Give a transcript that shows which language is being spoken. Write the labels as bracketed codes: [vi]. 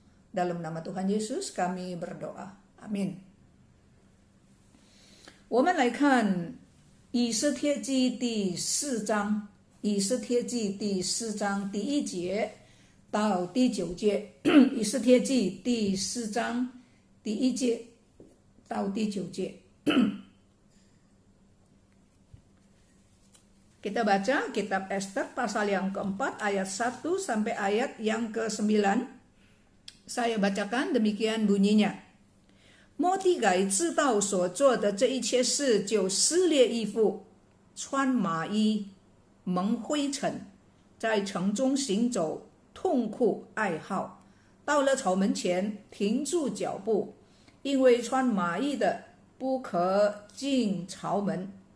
[id] Dalam nama Tuhan Yesus kami berdoa. Amin. [zh] 我们来看以斯帖记第4章，以斯帖记第4章第1节到第9节，以斯帖记第4章第1节到第9节。 [id] Kita baca kitab Ester pasal yang keempat ayat 1 sampai ayat yang ke-9. Saya bacakan, demikian bunyinya. [zh] 末底改知道所做的这一切事，就撕裂衣服，穿麻衣，蒙灰尘，在城中行走，痛哭哀号。到了草门前，停住脚步，因为穿麻衣的不可进朝门。